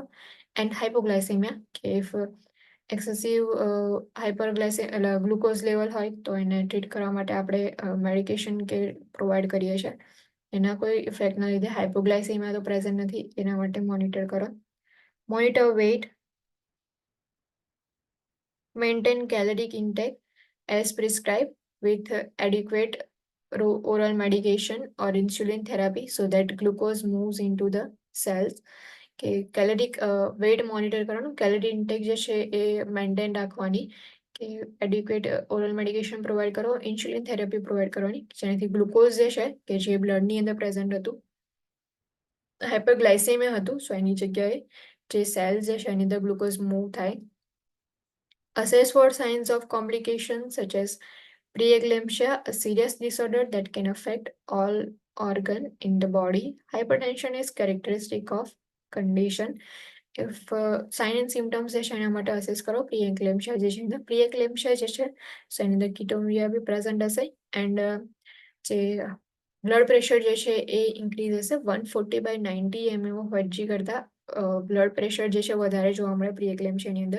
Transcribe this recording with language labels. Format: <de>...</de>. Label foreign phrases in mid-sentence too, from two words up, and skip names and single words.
<en>and hypoglycemia</en> <gu>કે</gu> <en>if excessive hyperglyce glucose level</en> <gu>હોય તો એને ટ્રીટ કરવા માટે આપણે મેડિકેશન કે પ્રોવાઈડ કરીએ છીએ. એના કોઈ ઇફેક્ટના લીધે હાઇપોગ્લાઇસેમિયા તો પ્રેઝન્ટ નથી, એના માટે મોનિટર કરો.</gu> <en>monitor weight, maintain caloric intake as prescribed with adequate oral medication or insulin therapy so that glucose moves into the cells.</en> <gu>કે</gu> <en>caloric weight</en> <gu>મોનિટર કરવાનું,</gu> <en>calorie intake</en> <gu>જે છે એ મેન્ટેન રાખવાની, કે</gu> <en>adequate oral medication provide</en> <gu>કરો,</gu> <en>insulin therapy provide</en> <gu>કરવાની, જેનાથી ગ્લુકોઝ જે છે કે જે બ્લડની અંદર પ્રેઝન્ટ હતું, હાઇપરગ્લાઇસેમિયા હતું, સો એની જગ્યાએ જે સેલ્સ જે છે એની અંદર ગ્લુકોઝ મૂવ થાય.</gu> <en>Assess for signs of complications such as preeclampsia, a serious disorder that can affect all organ in the body. Hypertension is characteristic of condition. If sign and symptoms</en> <gu>જે છે એના માટે અસેસ કરો. પ્રીએક્લેમ્શિયા જે છે, પ્રીએક્લેમ્શિયા જે છે સો એની અંદર</gu> <en>ketonuria be present</en> <gu>હશે. એન્ડ જે</gu> <en>blood pressure</en> <gu>જે છે એ ઇન્ક્રીઝ હશે. 140/90 mmHg કરતા</gu> <en>blood pressure</en> <gu>જે છે વધારે જોવા મળે પ્રીએક્લેમ્શિયાની અંદર.</gu>